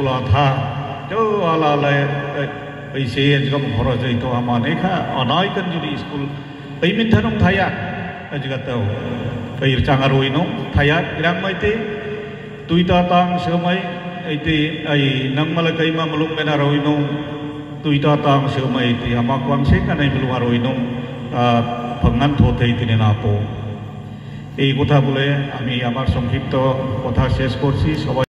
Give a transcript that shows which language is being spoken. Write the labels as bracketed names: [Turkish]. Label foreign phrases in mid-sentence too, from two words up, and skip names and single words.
[Kok Borok] atha jo ala ala beise jam khoroj itu amane kha anai kan juri school payment thanong thaya ajga tau pair changaroi no thaya irang maite tuita tang semai ite ai nangmala kaima muluk menaroi no tuita tang semai ite amakwang se kanai muluk aroi no phangan thothei tinena po [Bangla] এই কথা বলে আমি আমার সংক্ষিপ্ত কথা শেষ করছি। সবাই